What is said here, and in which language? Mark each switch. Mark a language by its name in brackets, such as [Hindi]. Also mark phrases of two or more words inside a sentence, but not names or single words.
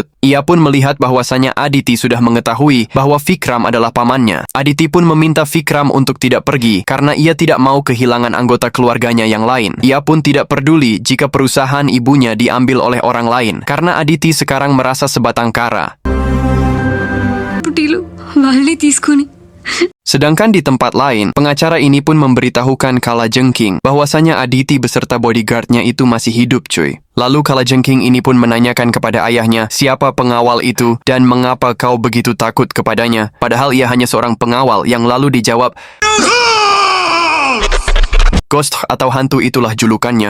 [Indonesian] Ia pun melihat bahwasanya Aditi sudah mengetahui bahwa Vikram adalah pamannya. Aditi pun meminta Vikram untuk tidak pergi, karena ia tidak mau kehilangan anggota keluarganya yang lain. Ia pun tidak peduli jika perusahaan ibunya diambil oleh orang lain, karena Aditi sekarang merasa sebatang kara. [Telugu] పుట్టిలు వాళ్ళని తీసుకొని [Indonesian] Sedangkan di tempat lain, pengacara ini pun memberitahukan Kalajengking bahwasanya Aditi beserta bodyguardnya itu masih hidup cuy. Lalu Kalajengking ini pun menanyakan kepada ayahnya siapa pengawal itu dan mengapa kau begitu takut kepadanya. Padahal ia hanya seorang pengawal, yang lalu dijawab, Ghost atau hantu itulah julukannya.